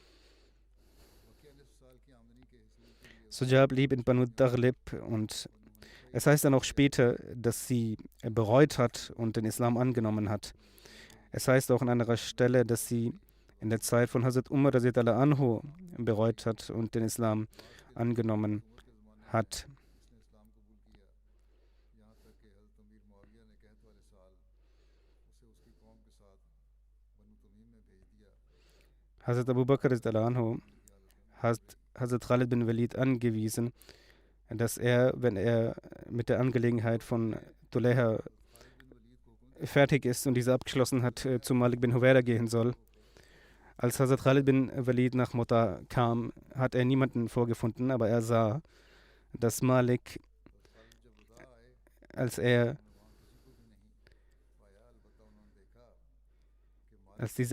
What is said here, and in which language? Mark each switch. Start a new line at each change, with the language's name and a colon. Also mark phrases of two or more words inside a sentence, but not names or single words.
German: Suja blieb in Banu Taghlib und es heißt dann auch später, dass sie bereut hat und den Islam angenommen hat. Es heißt auch an anderer Stelle, dass sie in der Zeit von Hazrat Umar
Arabic: radhiyallahu anhu
German: bereut hat und den Islam angenommen hat. Hazrat Abu Bakr
Arabic: radhiyallahu anhu
German: hat Hazrat Khalid bin Walid angewiesen, dass er, wenn er mit der Angelegenheit von Duleha fertig ist und diese abgeschlossen hat, zu Malik bin Huwaira gehen soll. Als Hazrat Khalid bin Walid nach Mutter kam, hat er niemanden vorgefunden, aber er sah, dass Malik, als diese